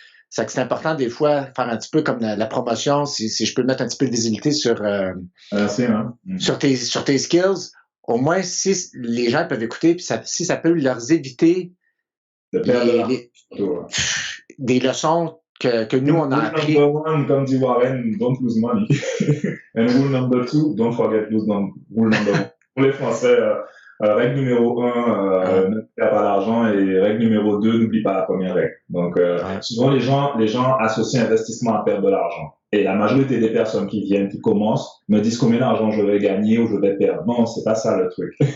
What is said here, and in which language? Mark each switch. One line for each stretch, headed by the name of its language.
French: C'est important des fois faire un petit peu comme la promotion, si je peux mettre un petit peu de visibilité sur tes skills. Au moins, si les gens peuvent écouter, puis si ça peut leur éviter des leçons que nous, on a appris.
English: Rule number one,
French: comme dit Warren,
English: don't lose money. And rule number two, don't forget rule number one.
French: Pour les Français, règle numéro 1, ne perds pas d'argent, et règle numéro 2, n'oublie pas la première règle. Donc, souvent, les gens associent investissement à perdre de l'argent. Et la majorité des personnes qui viennent, qui commencent, me disent combien d'argent je vais gagner ou je vais perdre. Non, c'est pas ça le truc.